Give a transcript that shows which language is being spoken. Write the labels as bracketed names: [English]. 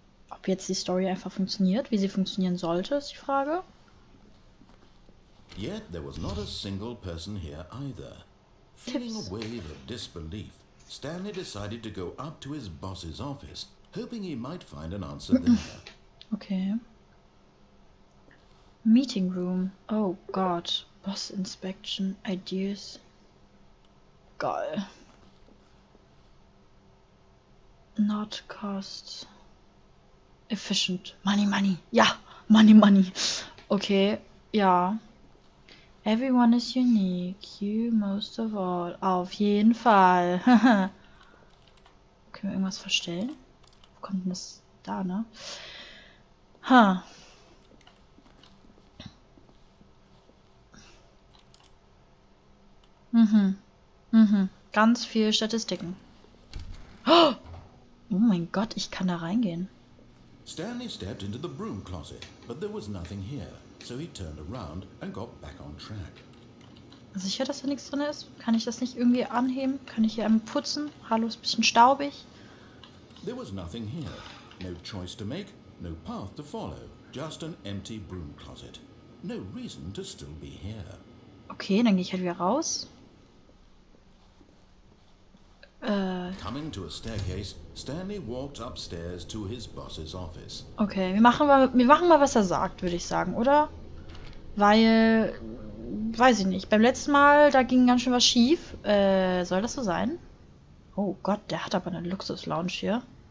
[German] Ob jetzt die Story einfach funktioniert, wie sie funktionieren sollte, ist die Frage. [English] Yet there was not a single person here either. Feeling Tips. a wave of disbelief, Stanley decided to go up to his boss's office, hoping he might find an answer there. Okay. Meeting room. [German] Oh Gott. [English] Boss inspection. Ideas. [German] Geil. [English] Not cost efficient. Money, money. [German] Ja, [English] money, money. [German] Okay, ja. [English] Everyone is unique. You most of all. [German] Auf jeden Fall. Können wir irgendwas verstellen? Wo kommt denn das da, ne? Ha. Mhm. Mhm. Ganz viel Statistiken. Oh mein Gott, ich kann da reingehen. [English] Stanley stepped into the broom closet, but there was nothing here, so he turned around and got back on track. [German] Sicher, dass da nichts drin ist? Kann ich das nicht irgendwie anheben? Kann ich hier einmal putzen? Hallo, ist ein bisschen staubig. [English] There was nothing here. No choice to make, no path to follow. Just an empty broom closet. No reason to still be here. [German] Okay, dann gehe ich halt wieder raus. [English] Coming to a staircase, Stanley walked upstairs to his boss's office. [German] Okay, wir machen mal, was er sagt, würde ich sagen, oder? Weil, weiß ich nicht. Beim letzten Mal, da ging ganz schön was schief. Soll das so sein? Oh Gott, der hat aber eine Luxus-Lounge hier.